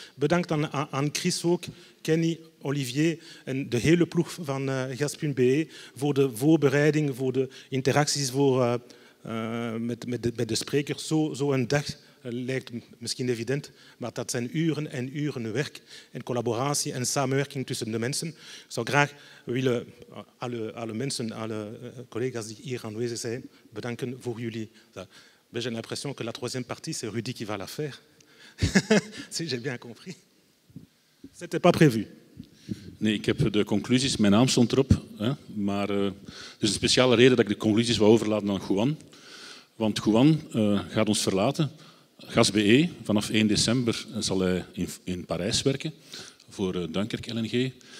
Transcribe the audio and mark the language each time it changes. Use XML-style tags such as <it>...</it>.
<nl>Bedankt aan Chris ook, Kenny, Olivier en de hele ploeg van Gas.be voor de voorbereiding, voor de interacties met de sprekers. Zo een dag lijkt misschien evident, maar dat zijn uren en uren werk en collaboratie en samenwerking tussen de mensen. Ik zou graag willen alle mensen, alle collega's die hier aanwezig zijn, bedanken voor jullie.</nl> <fr>J'ai l'impression que la troisième partie, c'est Rudy qui va la faire. Si j'ai bien compris. C'était pas prévu.</fr> <nl>Nee, ik heb de conclusies, mijn naam stond erop. Hè, maar er is een speciale reden dat ik de conclusies wil overlaten aan Juan. Want Juan gaat ons verlaten. Gas.be, vanaf 1 december zal hij in Parijs werken voor Dunkirk LNG.</nl>